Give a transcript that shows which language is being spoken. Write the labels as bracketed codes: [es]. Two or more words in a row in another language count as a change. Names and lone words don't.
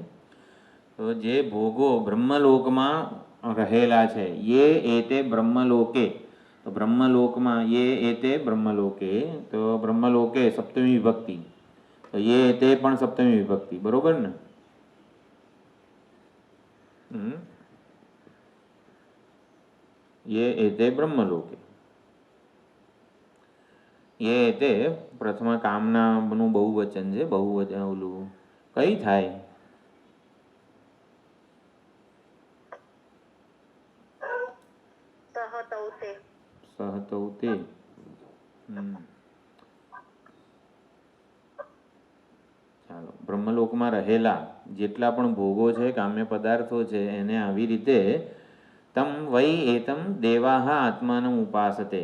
[gu] તો જે ભોગો બ્રહ્મલોકમાં રહેલા છે, [sa] યે એતે બ્રહ્મલોકે, [gu] તો બ્રહ્મલોકમાં [sa] યે એતે બ્રહ્મલોકે, [gu] તો બ્રહ્મલોકે સપ્તમી વિભક્તિ, તો [sa] યે એતે [gu] પણ સપ્તમી વિભક્તિ, બરોબર ને? [sa] ये एते બ્રહ્મલોકે, ये एते [gu] પ્રથમા કામનાનું બહુવચન છે. બહુવચન ઓલું કઈ થાય? [sa] સહતૌતે. સહતૌતે. [gu] ચાલો, બ્રહ્મલોકમાં રહેલા જેટલા પણ ભોગો છે, કામ્ય પદાર્થો છે, એને આવી રીતે [sa] તમ વૈ એતમ દેવાહ આત્માનમ ઉપાસતે.